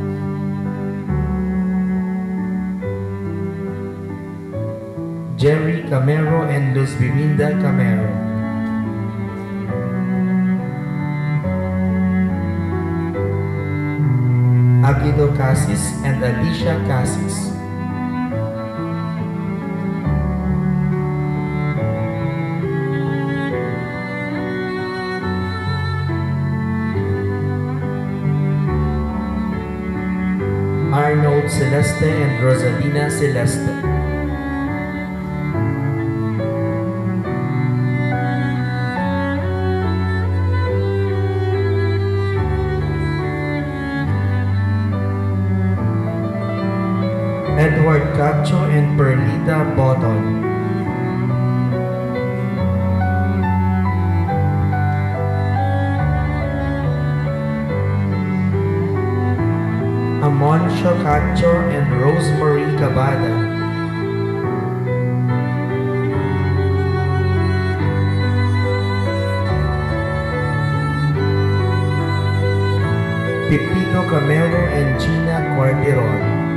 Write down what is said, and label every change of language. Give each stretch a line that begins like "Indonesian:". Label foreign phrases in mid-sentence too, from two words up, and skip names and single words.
English: Jerry Camero and Luz Biminda Camero. Aguido Casis and Alicia Casis. Arnold Celeste and Rosalina Celeste. Edward Cacho and Perlita Botton. Amoncio Cacho and Rosemary Cabada. Pepito Camero and Gina Quarteron.